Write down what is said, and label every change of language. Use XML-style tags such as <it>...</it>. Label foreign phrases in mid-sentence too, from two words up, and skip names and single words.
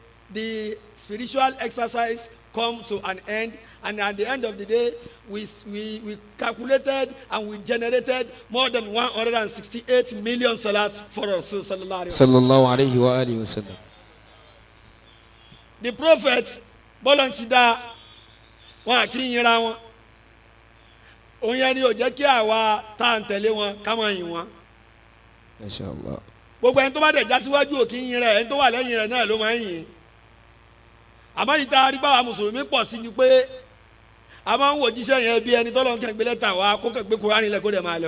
<en>the spiritual exercise come to an end, and at the end of the day, we calculated and we generated more than 168 million salats for Rasul</en> <ar>صلى الله عليه وعلى آله وسلم.</ar> <en>The prophet</en> <yo>bọ́lọ̀nsídà wọn kì í yinra wọn òun yẹn ni ò jẹ́ kí àwa tá à ń tẹ̀lé wọn ká máa yìn wọn.</yo> <ar>ما شاء الله.</ar> <yo>gbogbo ẹni tó bá dẹ̀ já síwájú ò kì í yin rẹ̀ ẹni tó wà lẹ́yìn rẹ̀ náà ló máa ń yìn. àmọ́ yìí tá a rí báwa mùsùlùmí pọ̀ sí ni pé a máa ń wò jíṣẹ́ yẹn bí ẹni tọ́lọ́ kẹ́ gbé lẹ́tà wá kó kẹ́ gbé Kùránì lẹ̀ kó dẹ̀ máa lọ.</yo>